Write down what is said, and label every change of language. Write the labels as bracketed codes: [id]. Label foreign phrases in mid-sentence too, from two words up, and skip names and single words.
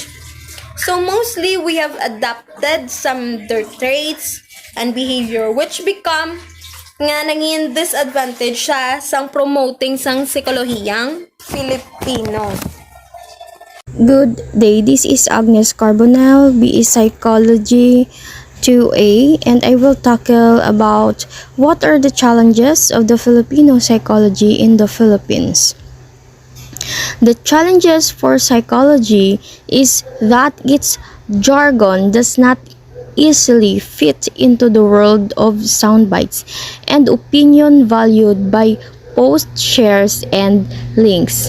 [en] So mostly we have adapted some their traits and behavior which become [hil] nga nangin [en] disadvantage [hil] siya sang [en] promoting [hil] sang psikolohiyang Filipino. [en] Good day, this is Agnes Carbonell, BE Psychology 2A, and I will tackle about what are the challenges of the Filipino psychology in the Philippines. The challenges for psychology is that its jargon does not easily fit into the world of sound bites and opinion valued by post shares and links.